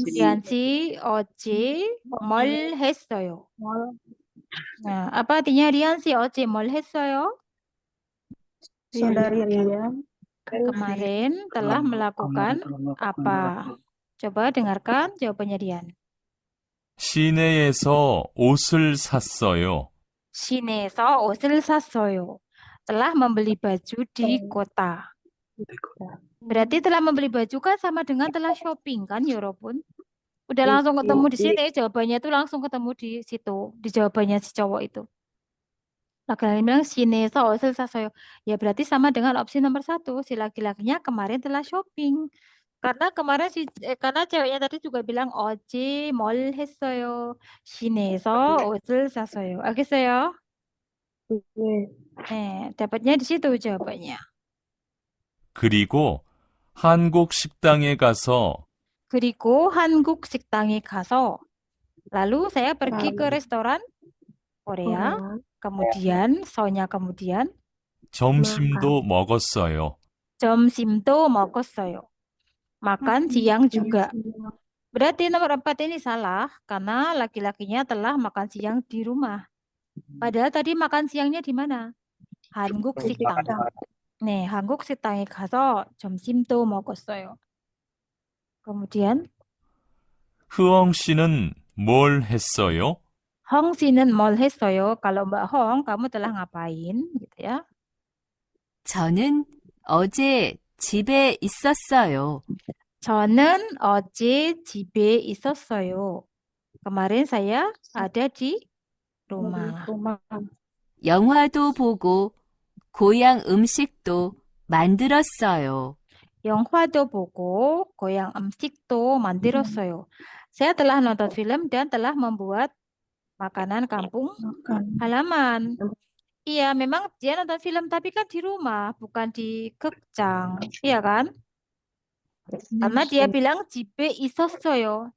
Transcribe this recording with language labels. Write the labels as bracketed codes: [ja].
[ko] Riansi 어제 뭘 했어요? [id] Nah, apa artinya Riansi [ko] 어제 뭘 했어요? [id] Saudari Rian Kemarin telah melakukan apa? Coba dengarkan jawabannya Rian. [ko] 시내에서 옷을 샀어요. 시내에서 옷을 샀어요. [id] Telah membeli baju di kota. Berarti telah membeli baju kan sama dengan telah shopping kan, Yorobun? Udah langsung ketemu di sini, jawabannya itu langsung ketemu di situ, di jawabannya si cowok itu. Laki-laki bilang [ko] 시내에서 옷을 샀어요. [id] Ya berarti sama dengan opsi nomor 1. Si laki-lakinya kemarin telah shopping. Karena kemarin karena ceweknya tadi juga bilang [ko] 어제 뭘 했어요. 시내에서 옷을 샀어요. 알겠어요? [id] 네, dapatnya di situ jawabannya. [ko] 그리고 한국 식당에 가서 그리고 한국 식당에 가서 [id] lalu saya pergi ke restoran Korea. Kemudian sonya kemudian [ko] 점심도 먹었어요. 점심도 먹었어요. [id] Makan siang juga. Berarti nomor 4 ini salah karena laki-lakinya telah makan siang di rumah. Padahal tadi makan siangnya di mana? [ko] 한국 식당. 네, 한국 식당에 가서 점심도 먹었어요. [id] kemudian [ko] 흐엉 씨는 뭘 했어요? Hong 씨는 뭘 했어요? [id] Kalau Mbak Hong, kamu telah ngapain? Gitu ya. [ko] 저는 어제 집에 있었어요. 저는 어제 집에 있었어요. [id] Kemarin saya ada di rumah. [ko] 영화도 보고 고향 음식도 만들었어요. 영화도 보고 고향 음식도 만들었어요. [id] Saya telah nonton film dan telah membuat makanan kampung halaman. Iya, memang dia nonton film tapi kan di rumah, bukan di 극장. Iya kan? Karena dia bilang [ko] 집에 있었어요.